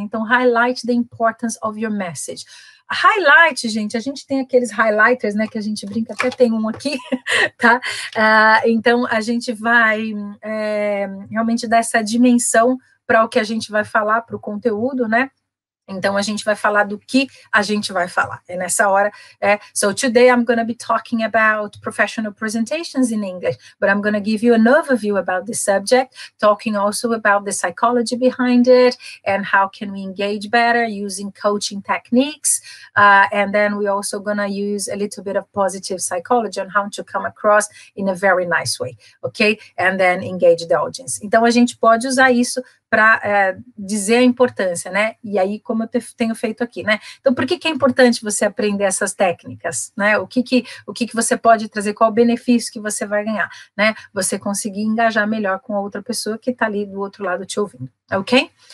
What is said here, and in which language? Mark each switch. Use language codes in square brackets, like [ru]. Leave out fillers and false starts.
[pt] Então, [en] highlight the importance of your message. [pt] Highlight, gente, a gente tem aqueles highlighters, né, que a gente brinca, até tem um aqui, tá? Então, a gente vai realmente dar essa dimensão para o que a gente vai falar, para o conteúdo, né? Então, a gente vai falar do que a gente vai falar. É nessa hora, [en] so today I'm going to be talking about professional presentations in English, but I'm going to give you an overview about the subject, talking also about the psychology behind it, and how can we engage better using coaching techniques, and then we're also going to use a little bit of positive psychology on how to come across in a very nice way, okay? And then engage the audience. [pt] Então, a gente pode usar isso para dizer a importância, né? E aí, como eu tenho feito aqui, né? Então, por que é importante você aprender essas técnicas, né? O que você pode trazer, qual o benefício que você vai ganhar, né? Você conseguir engajar melhor com a outra pessoa que está ali do outro lado te ouvindo, ok?